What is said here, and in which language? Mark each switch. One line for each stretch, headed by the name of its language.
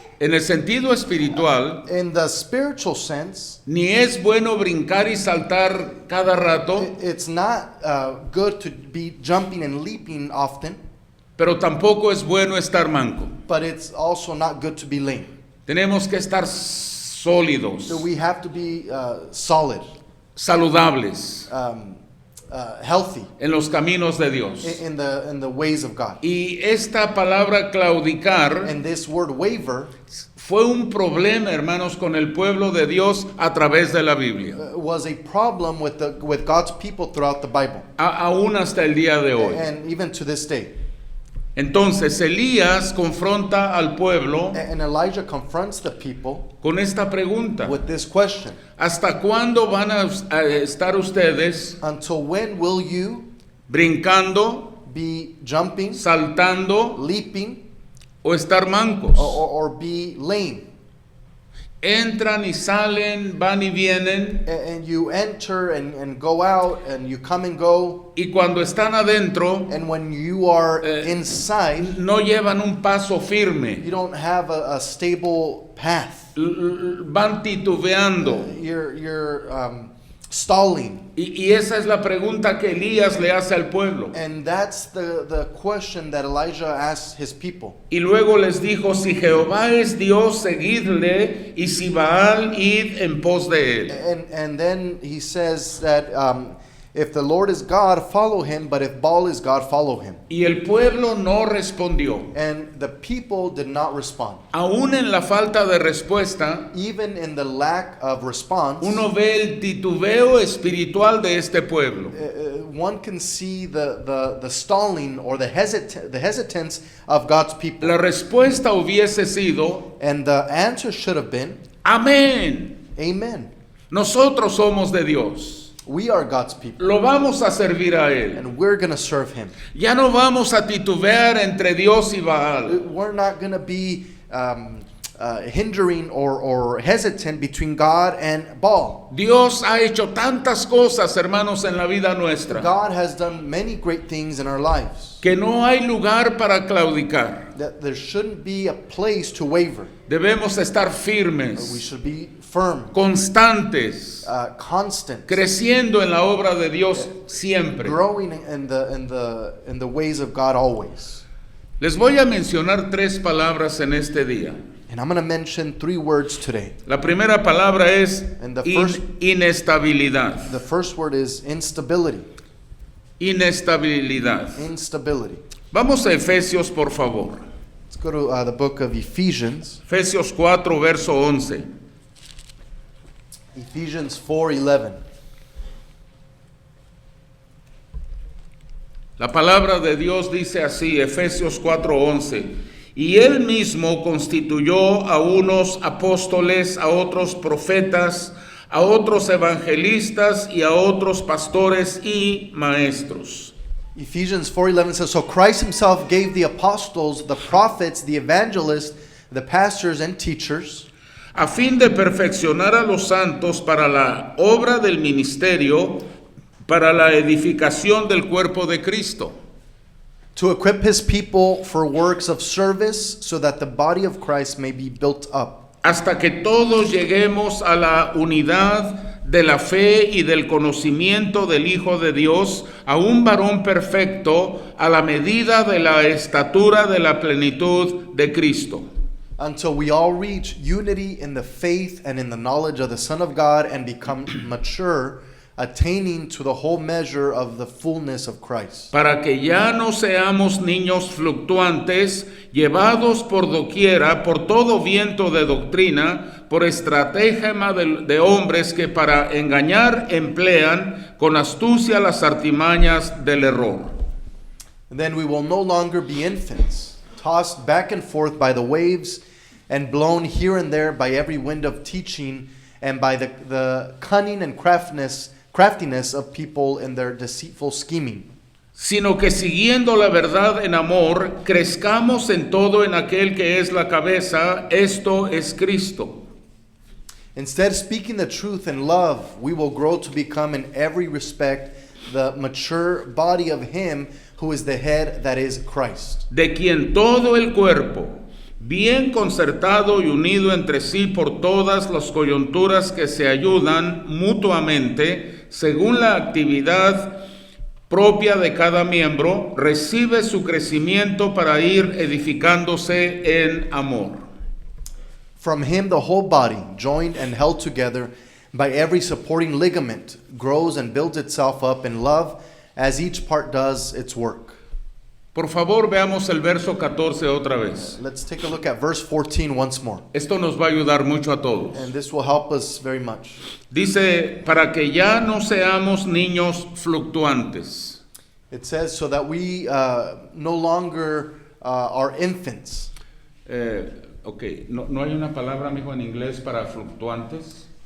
Spanish: En el sentido espiritual,
English: In the spiritual sense,
Spanish: ni es bueno brincar y saltar cada rato,
English: it's not good to be jumping and leaping often,
Spanish: pero tampoco es bueno estar manco.
English: but it's also not good to be lame.
Spanish: Tenemos que estar sólidos,
English: So we have to be solid,
Spanish: saludables
English: healthy
Spanish: en los caminos de Dios.
English: in the ways of God.
Spanish: Y esta palabra claudicar
English: And this word waver
Spanish: fue un problema, hermanos, con el pueblo de Dios a través de la Biblia,
English: was a problem with God's people throughout the Bible,
Spanish: aún hasta el día de hoy.
English: and even to this day.
Spanish: Entonces Elías confronta al pueblo
English: And Elijah confronts the people
Spanish: con esta pregunta:
English: with this question:
Spanish: ¿hasta cuándo van a estar ustedes
English: until when will you
Spanish: brincando,
English: be jumping,
Spanish: saltando
English: leaping,
Spanish: o estar mancos?
English: or be lame?
Spanish: Entran y salen, van y vienen,
English: And you enter and go out, and you come and go,
Spanish: y cuando están adentro
English: and when you are Eh, inside,
Spanish: no llevan un paso firme,
English: you don't have a stable path.
Spanish: van titubeando.
English: You're stalling.
Spanish: Y esa es la pregunta que Elías le hace al pueblo.
English: And that's the question that Elijah asks his people.
Spanish: Y luego les dijo: si Jehová es Dios, seguidle, y si Baal, id en pos de él.
English: And then he says that if the Lord is God, follow him, but if Baal is God, follow him.
Spanish: Y el pueblo no respondió.
English: And the people did not respond.
Spanish: Aún en la falta de respuesta,
English: Even in the lack of response,
Spanish: uno ve el titubeo espiritual de este pueblo.
English: one can see the stalling or the hesitance of God's people.
Spanish: La respuesta hubiese sido:
English: And the answer should have been,
Spanish: Amén.
English: Amen.
Spanish: Nosotros somos de Dios.
English: We are God's people,
Spanish: Lo vamos a servir a Él.
English: and we're going to serve Him.
Spanish: Ya no vamos a titubear entre Dios y Baal.
English: We're not going to be hindering or hesitant between God and Baal.
Spanish: Dios ha hecho tantas cosas, hermanos, en la vida nuestra,
English: God has done many great things in our lives,
Spanish: que no hay lugar para claudicar.
English: that there shouldn't be a place to waver.
Spanish: Debemos estar
English: We
Spanish: firmes,
English: should be firm,
Spanish: constantes,
English: constant,
Spanish: creciendo en la obra de Dios siempre.
English: growing in the ways of God always.
Spanish: Les voy a mencionar 3 palabras en este día.
English: And I'm going to mention 3 words today.
Spanish: La primera palabra es
English: And the first-
Spanish: inestabilidad.
English: The first word is instability.
Spanish: Inestabilidad.
English: Instability.
Spanish: Vamos a Efesios, por favor.
English: Let's go to the book of Ephesians.
Spanish: Efesios 4, verso 11.
English: Ephesians 4:11.
Spanish: La palabra de Dios dice así, Efesios 4:11, y él mismo constituyó a unos apóstoles, a otros profetas, a otros evangelistas y a otros pastores y maestros.
English: Ephesians 4:11 says, so Christ himself gave the apostles, the prophets, the evangelists, the pastors and teachers,
Spanish: A fin de perfeccionar a los santos para la obra del ministerio, para la edificación del cuerpo de Cristo,
English: to equip his people for works of service, so that the body of Christ may be built up,
Spanish: hasta que todos lleguemos a la unidad de la fe y del conocimiento del Hijo de Dios, a un varón perfecto, a la medida de la estatura de la plenitud de Cristo.
English: until we all reach unity in the faith and in the knowledge of the Son of God and become mature, attaining to the whole measure of the fullness of Christ.
Spanish: Para que ya no seamos niños fluctuantes, llevados por doquiera, por todo viento de doctrina, por estratagema de hombres que para engañar emplean con astucia las artimañas del error.
English: Then we will no longer be infants, tossed back and forth by the waves and blown here and there by every wind of teaching and by the cunning and craftiness of people in their deceitful scheming.
Spanish: Sino que siguiendo la verdad en amor, crezcamos en todo en aquel que es la cabeza, esto es Cristo.
English: Instead, speaking the truth in love, we will grow to become in every respect the mature body of Him who is the head, that is Christ.
Spanish: De quien todo el cuerpo, bien concertado y unido entre sí por todas las coyunturas que se ayudan mutuamente, según la actividad propia de cada miembro, recibe su crecimiento para ir edificándose en amor.
English: From Him, the whole body, joined and held together by every supporting ligament, grows and builds itself up in love as each part does its work.
Spanish: Por favor, veamos el verso 14 otra vez.
English: Let's take a look at verse 14 once more.
Spanish: Esto nos va a ayudar mucho a todos.
English: And this will help us very much.
Spanish: Dice, para que ya no seamos niños fluctuantes.
English: It says, so that we no longer are infants.
Spanish: Ok, no hay una palabra, mijo, en inglés para fluctuantes.